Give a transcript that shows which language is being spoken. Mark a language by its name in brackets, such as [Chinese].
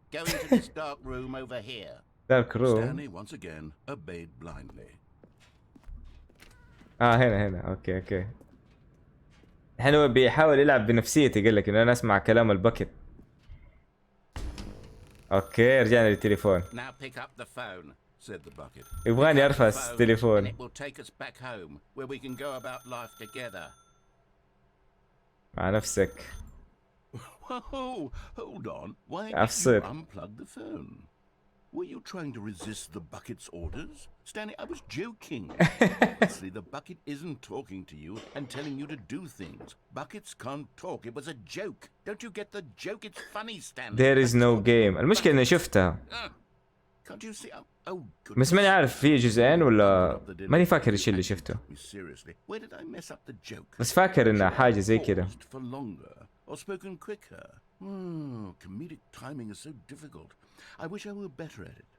[English] Go into this dark room over here. Dark room. Stanley once again obeyed blindly. [Arabic] هنا اوكي. الحين هو بيحاول يلعب بنفسيتي. يقول لك انه انا اسمع كلام الباكيت. اوكي رجعنا للتليفون. [English] Now pick up the phone. Said the bucket. [Arabic] يبغاني ارفع [English] Phone, and [Arabic] التليفون. [English] it will take us back home where we can go about life together. [Arabic] مع نفسك. [English] Whoa, hold on. Why did [Arabic] أفصل. [English] you unplug the phone? Were you trying to resist the bucket's orders? Stanley, I was joking. Obviously, the bucket isn't talking to you and telling you to do things. Buckets can't talk. It was a joke. Don't you get the joke? It's funny, Stanley. There is no game. [Arabic] المشكلة اني شفتها. [English] Can't you see? Oh, goodness. [Arabic] بس ماني عارف في جزئين ولا ماني فاكر ايش اللي شفته. [English] Seriously, where did I mess up the joke? [Arabic] بس فاكر انها حاجة زي كذا. [English] Paused for longer or spoken quicker. Comedic timing is so difficult. I wish I were better at it.